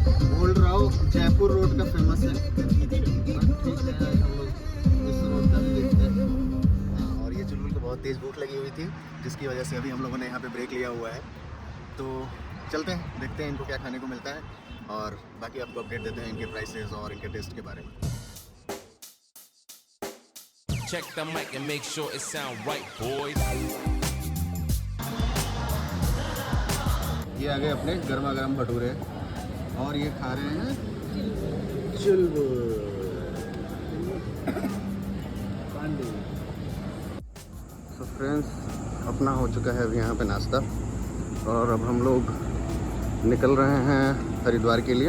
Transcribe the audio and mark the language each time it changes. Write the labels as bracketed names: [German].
[Hindi] बोल रहा हूँ जयपुर रोड का फेमस है। ठीक है, हम लोग इस रोड का भी देखते हैं। हाँ, और ये चुलबुल को बहुत तेज भूख लगी हुई थी, जिसकी वजह से अभी हम लोगों ने यहाँ पे ब्रेक लिया हुआ है। तो चलते हैं, देखते हैं इनको क्या खाने को मिलता है और बाकी आपको अपडेट देते हैं इनके प्राइसेस और इनके टेस्ट के बारे में। [English] Check the mic and make sure it sound right, boys. [Hindi] ये आ गए अपने गर्मा गर्म भटूरे और ये खा रहे हैं चुलबुल। तो फ्रेंड्स, अपना हो चुका है अभी यहाँ पे नाश्ता और अब हम लोग निकल रहे हैं हरिद्वार के लिए।